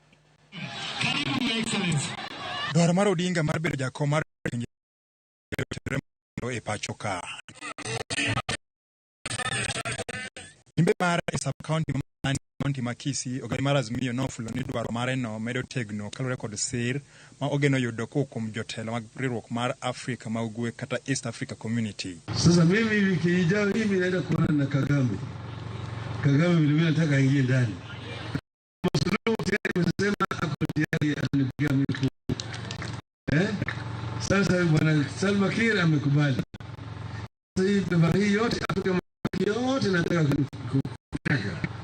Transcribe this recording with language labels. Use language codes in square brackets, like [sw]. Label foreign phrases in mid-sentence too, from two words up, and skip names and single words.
[luo] Dwaro mar Odinga mar bedo jakom mar e pacho ka. Limbe mar e sub-county ma Kisii ogani mar Azimio nofulo ni dwaro mare no medo tegno kalore kod sir ma ogeno yudo kuom jotelo mag riwruok mar Afrika ma ugwe kata East Africa Community. [sw] Sasa mimi wiki ijayo hivi naenda kuona na Kagame. Kagame vile nataka aingie ndani. Msuluhu tayari amesema hapo tayari atanipigia mimi. Sasa bwana Salva Kiir amekubali. Sasa hii pemba hii yote Afrika yote nataka kutaka.